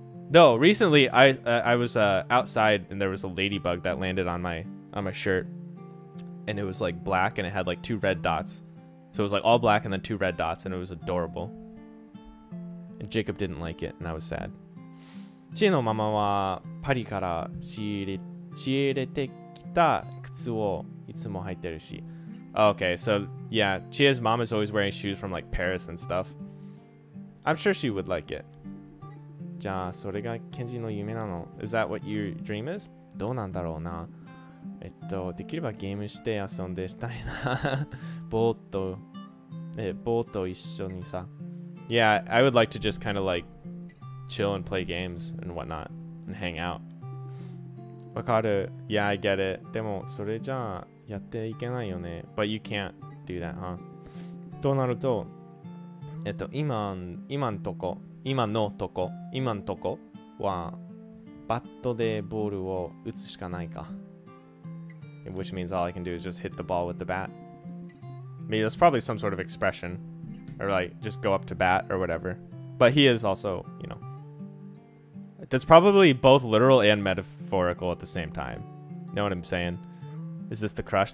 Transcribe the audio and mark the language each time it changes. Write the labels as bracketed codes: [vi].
[en] No, recently I was outside and there was a ladybug that landed on my shirt, and it was like black and it had like 2 red dots. So it was like all black and then 2 red dots, and it was adorable. And Jacob didn't like it, and I was sad. [ja] チエのママはパリから仕入れてきた靴をいつも履いてるし。 [en] Okay, so yeah, Chia's mom is always wearing shoes from like Paris and stuff. I'm sure she would like it. [ja] じゃあそれがケンジの夢なの? [en] Is that what your dream is? [ja] どうなんだろうな。できればゲームして遊んでしたいな。ボート一緒にさ。 [en] Yeah, I would like to just kind of like chill and play games and whatnot and hang out. [ja] わかる? [en] Yeah, I get it. [ja] でもそれじゃあやっていけないよね。 [en] But you can't do that, huh? [ja] となると、今のとこはバットでボールを打つしかないか。 [en] Which means all I can do is just hit the ball with the bat. Maybe that's probably some sort of expression, or like just go up to bat or whatever. But he is also, you know, that's probably both literal and metaphorical at the same time. Know what I'm saying? Is this the crush?